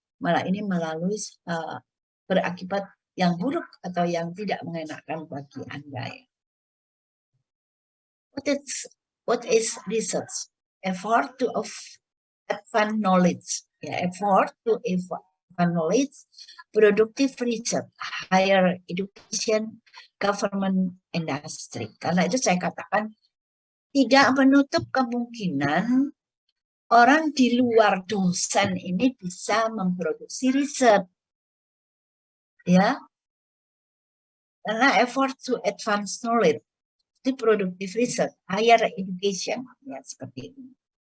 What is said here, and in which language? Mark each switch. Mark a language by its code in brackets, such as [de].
[id] Malah ini melalui berakibat yang buruk atau yang tidak mengenakan bagi Anda, ya. [en] What is research? Effort to advance knowledge, ya, effort to advance knowledge, productive research, higher education, government, industry. [id] Karena itu saya katakan tidak menutup kemungkinan orang di luar dosen ini bisa memproduksi riset, ya. Karena [en] effort to advance knowledge, [id] itu [en] productive research, higher education, [id] ya, seperti ini.